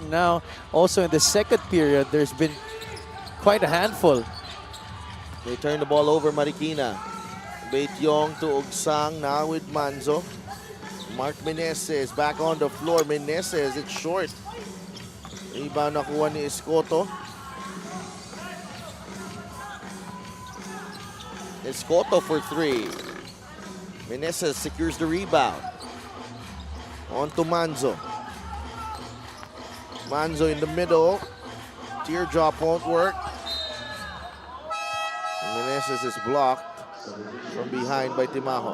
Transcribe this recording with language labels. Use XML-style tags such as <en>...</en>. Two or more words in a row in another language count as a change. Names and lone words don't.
<en>Now, also in the second period, there's been quite a handful. They turn the ball over, Marikina. Beityong to Ogsang, now with Manzo. Mark Meneses back on the floor. Meneses, it's short. Rebound</en> <tl>nakuha ni Escoto.</tl> <en>Escoto for 3. Meneses secures the rebound. On to Manzo. Manzo in the middle. Teardrop won't work. Meneses is blocked from behind by Timaho.</en>